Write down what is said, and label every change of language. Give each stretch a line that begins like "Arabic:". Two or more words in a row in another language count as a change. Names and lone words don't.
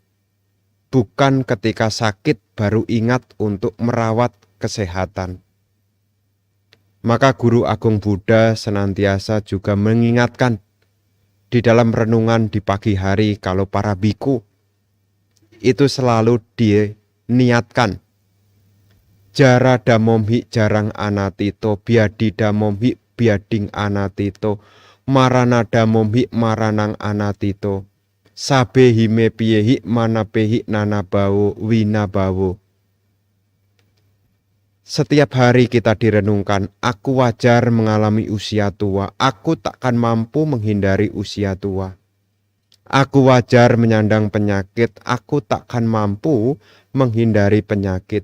Indonesian: Bukan ketika sakit baru ingat untuk merawat kesehatan. Maka Guru Agung Buddha senantiasa juga mengingatkan di dalam renungan di pagi hari kalau para biku itu selalu diniatkan.
Pali: Jara damomhi jarang anatito, biadi damomhi biading anatito, marana damomhi maranang anatito. Sabe hime piyehi manapehi nanabawo winabawo.
Indonesian: Setiap hari kita direnungkan, aku wajar mengalami usia tua, aku takkan mampu menghindari usia tua. Aku wajar menyandang penyakit, aku takkan mampu menghindari penyakit.